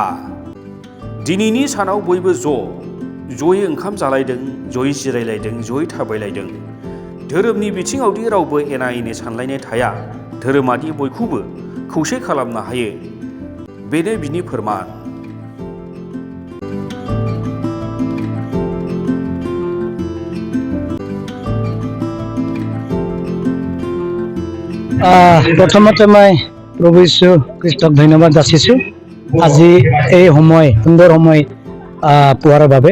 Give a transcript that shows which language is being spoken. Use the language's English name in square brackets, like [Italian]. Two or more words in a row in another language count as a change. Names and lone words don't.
[Bodo] दिनैनि सानाव बयबो जयै ओंखाम जालायदों, जयै जिरायलायदों, जयै थाबायलायदों। धोरोमनि बिथिङावदि रावबो एना एनि सानलायनाय थाया, धोरोमादि बयखौबो खौसे खालामनो हायो, बेनो बिनि फोरमान। [Assamese] প্ৰথমতে মই প্ৰভু যীশু খ্ৰীষ্টক ধন্যবাদ যাচিছোঁ আজি এই সময় সুন্দৰ সময় পোৱাৰ বাবে।